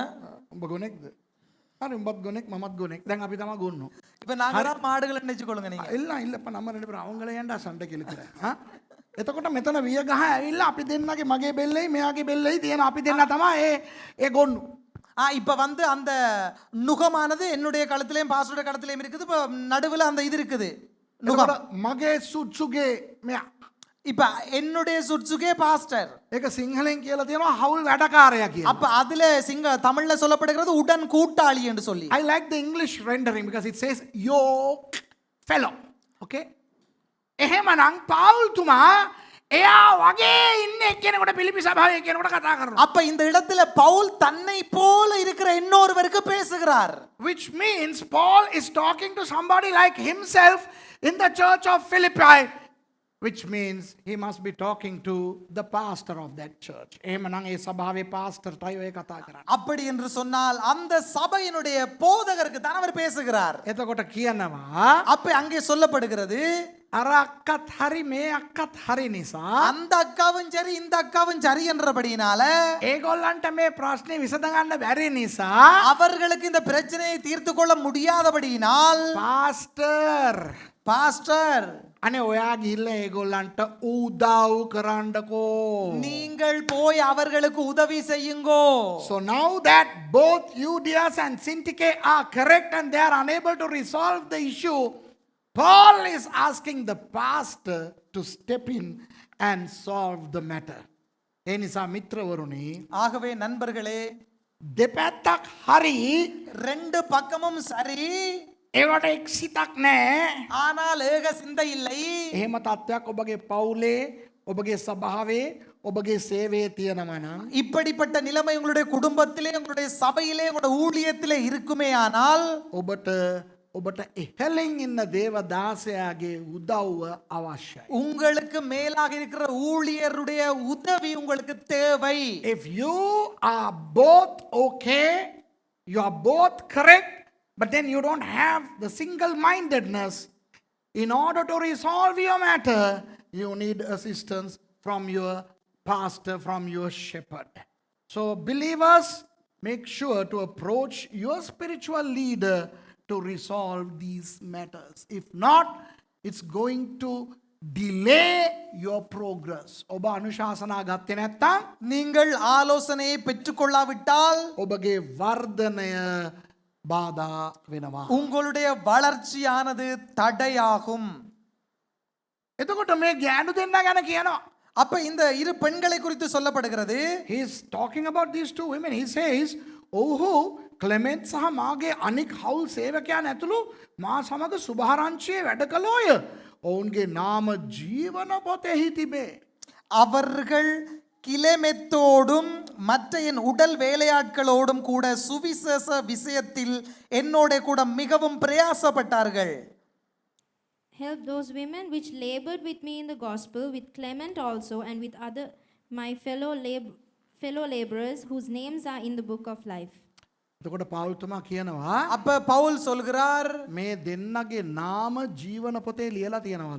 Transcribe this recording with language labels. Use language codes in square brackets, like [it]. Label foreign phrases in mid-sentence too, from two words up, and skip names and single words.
[si] උඹ ගොනෙක්ද? හරි උඹත් ගොනෙක් මමත් ගොනෙක්. දැන් අපි තමයි ගොන්නු. [ta] இப்ப நாங்க தான் மாடுகள் நினைச்சுக்கொள்ளுங்க நீங்க. இல்லப்பா நம்ம ரெண்டு பேரும் அவங்கள ஏன்டா சண்டை கிழக்குற [si] එතකොට මෙතන විය ගහ ඇවිල්ලා අපි දෙන්නගේ මගේ බෙල්ලයි මෙයාගේ බෙල්ලයි තියෙන අපි දෙන්න තමයි ඒ ගොන්නු. [ta] இப்ப வந்து அந்த நுகமானது என்னுடைய கழுத்திலையும் பாஸ்டருடைய கழுத்திலையும் இருக்குது. இப்ப நடுவுல அந்த இது இருக்குது. [si] එතකොට මගේ සුත්සුගේ මෙයා. [ta] இப்ப என்னுடைய சுட்சுகே பாஸ்டர். [si] ඒක සිංහලෙන් කියලා තියෙනවා හවුල් වැඩකාරයා කියලා. [ta] அப்ப அதுல தமிழ்ல சொல்லப்படுகிறது உடன் கூட்டாளி என்று சொல்லி. [en] I like the English rendering because it says yoke fellow. Okay? [si] එහෙමනම් පාවුල්තුමා එයා වගේ ඉන්න එක්කෙනෙකුට පිලිපි සභාවේ කෙනෙකුට කතා කරනවා. [ta] அப்ப இந்த இடத்துல பவுல் தன்னை போல இருக்கிற இன்னொருவருக்கு பேசுகிறார். [en] Which means Paul is talking to somebody like himself in the church of Philippi. Which means he must be talking to the pastor of that church. [si] එහෙමනම් ඒ සභාවේ pastorටයි ඔය කතා කරන්නේ. [ta] அப்படி என்று சொன்னால் அந்த சபையினுடைய போதகருக்கு தான் அவர் பேசுகிறார். [si] එතකොට කියනවා [ta] அப்ப அங்கே சொல்லப்படுகிறது [si] අර අක්කත් හරි මේ අක්කත් හරි නිසා [ta] அந்த அக்காவும் சரி இந்த அக்காவும் சரி என்றபடியினால [si] ඒගොල්ලන්ට මේ ප්‍රශ්නේ විසඳගන්න බැරි නිසා [ta] அவர்களுக்கு இந்த பிரச்சனையை தீர்த்து கொள்ள முடியாதபடியினால் பாஸ்டர் [si] අනේ ඔයා ගිහිල්ලා ඒගොල්ලන්ට උදව් කරන්නකෝ. [ta] நீங்கள் போய் அவர்களுக்கு உதவி செய்யுங்கோ. [en] So now that both Euodias and Syntyche are correct and they are unable to resolve the issue, Paul is asking the pastor to step in and solve the matter. [si] ඒ නිසා මිත්‍රවරුනි [ta] ஆகவே நண்பர்களே [si] දෙපැත්තක් හරි [ta] ரெண்டு பக்கமும் சரி [si] ඒවට එක් සිතක් නැහැ. [ta] ஆனால் ஏக சிந்தை இல்லை. [si] එහෙම තත්ත්වයක් ඔබගේ පවුලේ ඔබගේ සභාවේ ඔබගේ සේවයේ තියෙනවා නම් [ta] இப்படிப்பட்ட நிலைமை உங்களுடைய குடும்பத்திலே உங்களுடைய சபையிலே உங்களுடைய ஊழியத்திலே இருக்குமே ஆனால் [si] ඔබට ඉහළින් ඉන්න දේවදාසයාගේ උදව්ව අවශ්‍යයි. [ta] உங்களுக்கு மேலாக இருக்கிற ஊழியருடைய உதவி உங்களுக்கு தேவை. [en] If you are both okay, you are both correct, but then you don't have the single-mindedness, in order to resolve your matter, you need assistance from your pastor, from your shepherd. So believers, make sure to approach your spiritual leader to resolve these matters. If not, it's going to delay your progress. [si] ඔබ අනුශාසනා ගත්තේ නැත්නම් [ta] நீங்கள் ஆலோசனையை பெற்றுக்கொள்ளாவிட்டால் [si] ඔබගේ වර්ධනය බාධා වෙනවා. [ta] உங்களுடைய வளர்ச்சியானது தடையாகும். [si] එතකොට මේ ගෑනු දෙන්න ගැන කියනවා. [ta] அப்ப இந்த இரு பெண்களை குறித்து சொல்லப்படுகிறது. [en] He is talking about these two women. He says, [si] ඔහු ක්ලෙමෙන්ට් සහ මාගේ අනික් හවුල් සේවකයන් ඇතුළු මා සමග සුභාරංචියේ වැඩ කළෝය. ඔවුන්ගේ නාම ජීවන පොතෙහි තිබේ. [ta] அவர்கள் கிளெமெத்தோடும் மற்ற என் உடல் வேலையாட்களோடும் கூட சுவிசேஷ விஷயத்தில் என்னோட கூட மிகவும் பிரயாசப்பட்டார்கள். [en] Help those women which labored with me in the gospel, with Clement also, and with other my fellow laborers whose names are in the book of life. [si] එතකොට පවුල්තුමා කියනවා [ta] அப்ப பவுல் சொல்கிறார் [si] මේ දෙන්නගේ නාම ජීවන පොතේ ලියලා තියෙනවලු.